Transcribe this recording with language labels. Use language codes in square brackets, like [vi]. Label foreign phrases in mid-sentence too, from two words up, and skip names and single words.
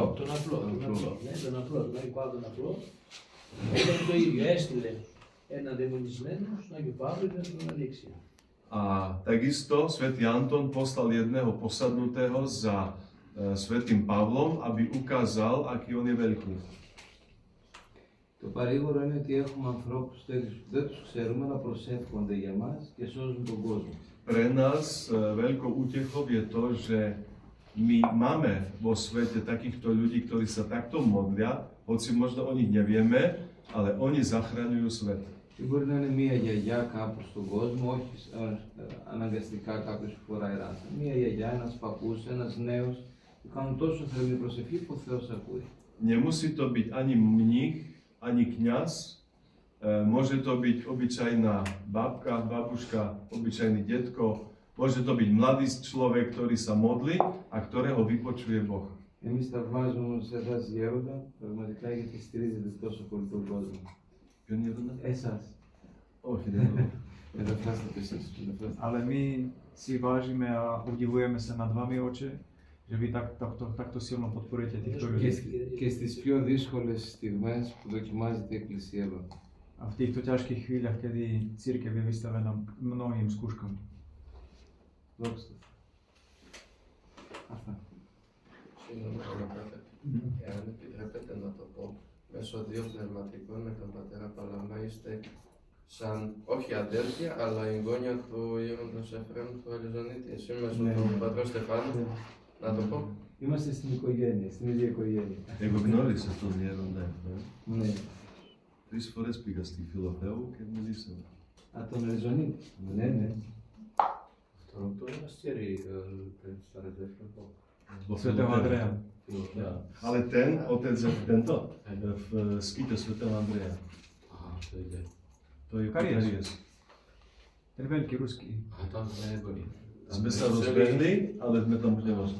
[el] τον απλό, τον Άγιο Παύλο τον απλό, έκανε το ίδιο, έστειλε έναν δαιμονισμένο στον Άγιο Παύλο για να τον ανοίξει. [sk] A takisto svätý Anton poslal jedného posadnutého za svätým Pavlom, aby ukázal, aký on je veľký. [el] Το παρήγορο είναι ότι έχουμε ανθρώπους τέτοιους που δεν τους ξέρουμε να προσεύχονται για μας και σώζουν τον κόσμο. [sk] Pre nás veľkou útechou je to, že my máme vo svete takýchto ľudí, ktorí sa takto modlia, hoci možno o nich nevieme, ale oni zachraňujú svet. [el] Και μπορεί να είναι μία γιαγιά κάπου στον κόσμο, όχι αναγκαστικά κάποιος που φοράει ράσα. Μία γιαγιά, ένας παππούς, ένας νέος που κάνουν τόσο θερμή προσευχή που ο Θεός ακούει. [sk] Nemusí to byť ani mních, ani kňaz, môže to byť obyčajná babka, babuška, obyčajný detko, môže to byť mladý človek, ktorý sa modlí a ktorého vypočuje Boh. [el] Εμείς θαυμάζουμε όμως εσάς γέροντα, πραγματικά γιατί στηρίζετε τόσο πολύ τον κόσμο. Ποιον γέροντα? Εσάς. Όχι, δεν είναι. Μεταφράστε το εσείς. [sk] Ale my si vážime a udivujeme sa nad vami, oče, že vy takto silno podporujete týchto ľudí. [el] Και στις πιο δύσκολες στιγμές που δοκιμάζεται η Εκκλησία εδώ. [sk] A v týchto ťažkých chvíľach, kedy cirkev je vystavená mnohým skúškam. [el] Δόξα. Αυτά. Συγγνώμη, εάν επιτρέπετε να το πω, μέσω δύο πνευματικών με τον πατέρα Παλαμά είστε σαν, όχι αδέλφια, αλλά εγγόνια του Γέροντος Εφραίμ του Αριζονίτη. Εσύ μέσω του πατρός Στεφάνου, να το πω. Είμαστε στην οικογένεια, στην ίδια οικογένεια. Εγώ γνώρισα τον γέροντα Εφραίμ. Ναι. 3 φορές πήγα στη Φιλοθέου και μιλήσαμε. Α, τον Αριζονίτη. Ναι, ναι. Το μοναστήρι starec Efraim. [sk] Svätého Andreja. Ale ten, otec, tento, v skýte svätého Andreja. Aha, to ide. To je Karies. Karies. Ten veľký ruský. A tam sme neboli. Sme sa rozbehli, ale sme tam už nemožli.